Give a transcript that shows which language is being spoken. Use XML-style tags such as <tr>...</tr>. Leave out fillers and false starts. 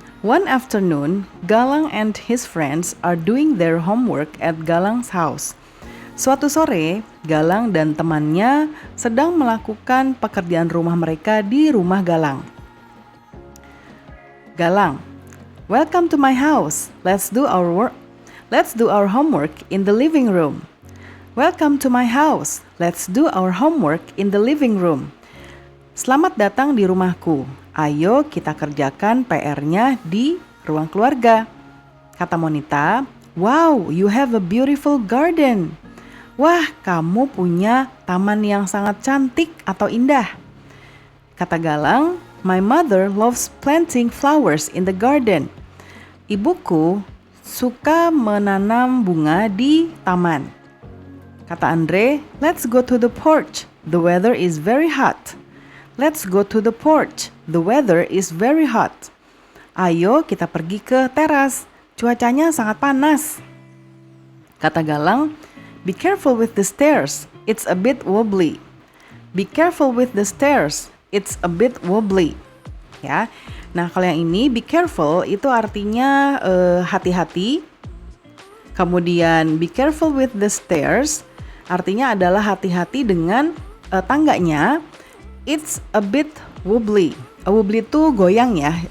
<en>One afternoon, Galang and his friends are doing their homework at Galang's house.</en> <id>Suatu sore, Galang dan temannya sedang melakukan pekerjaan rumah mereka di rumah Galang.</id> <en>Galang, welcome to my house. Let's do our homework in the living room. Welcome to my house. Let's do our homework in the living room.</en> <id>Selamat datang di rumahku. Ayo kita kerjakan PR-nya di ruang keluarga. Kata</id> <en>Monita, wow, you have a beautiful garden.</en> <id>Wah, kamu punya taman yang sangat cantik atau indah.</id> <en>Kata Galang, my mother loves planting flowers in the garden.</en> <id>Ibuku suka menanam bunga di taman. Kata</id> <en>Andre, let's go to the porch. The weather is very hot. Let's go to the porch. The weather is very hot.</en> <id>Ayo kita pergi ke teras. Cuacanya sangat panas.</id> <en>Kata Galang, be careful with the stairs. It's a bit wobbly. Be careful with the stairs. It's a bit wobbly. Ya.</en> <id>Nah, kalau yang ini</id> <en>be careful</en> <id>itu artinya hati-hati. Kemudian</id> <en>be careful with the stairs</en> <id>artinya adalah hati-hati dengan tangganya.</id> <en>It's a bit wobbly. Wobbly</en> <id>itu goyang ya.</id>